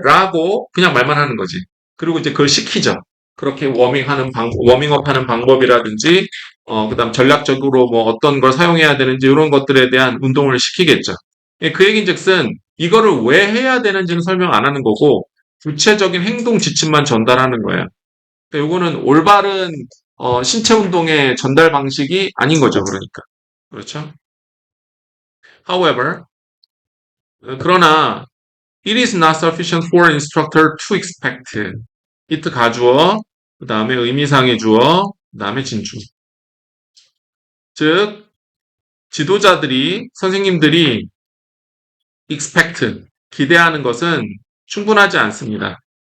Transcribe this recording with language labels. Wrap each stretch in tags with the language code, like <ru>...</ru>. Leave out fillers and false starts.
<ko>라고 그냥 말만 하는 거지. 그리고 이제 그걸 시키죠. 그렇게 워밍업 하는 방법이라든지, 그 다음 전략적으로 뭐 어떤 걸 사용해야 되는지 이런 것들에 대한 운동을 시키겠죠. 예, 그 얘기인 즉슨 이거를 왜 해야 되는지는 설명 안 하는 거고, 구체적인 행동 지침만 전달하는 거예요. 요거는 올바른 신체 운동의 전달 방식이 아닌 거죠, 그러니까. 그렇죠?</ko> <en>However,</en> <ko>그러나</ko> <en>it is not sufficient for an instructor to expect.</en> <ko>it 가주어, 그 다음에 의미상의 주어, 그 다음에 진주. 즉, 지도자들이, 선생님들이 expect, 기대하는 것은 충분하지 않습니다.</ko>